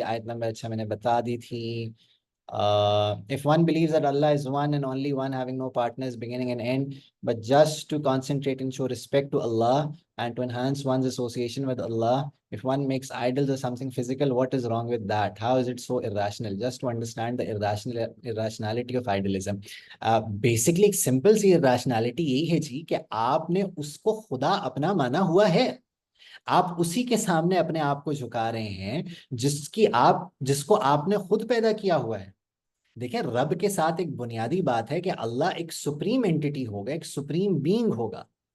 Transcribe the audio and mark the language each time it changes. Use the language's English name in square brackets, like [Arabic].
[Hindi] आयत नंबर अच्छा मैंने बता दी थी। [English] If one believes that Allah is one and only one, having no partners, beginning and end, but just to concentrate and show respect to Allah and to enhance one's association with Allah, if one makes idols or something physical, what is wrong with that? How is it so irrational? Just to understand the irrationality of idolism. [Hindi] Basically, एक simple सी irrationality यही है जी कि आपने उसको खुदा अपना माना हुआ है। आप उसी के सामने अपने आप को झुका रहे हैं जिसको आपने खुद पैदा किया हुआ है। देखिए, रब के साथ एक बुनियादी बात है कि अल्लाह एक सुप्रीम एंटिटी होगा, एक सुप्रीम बीइंग होगा।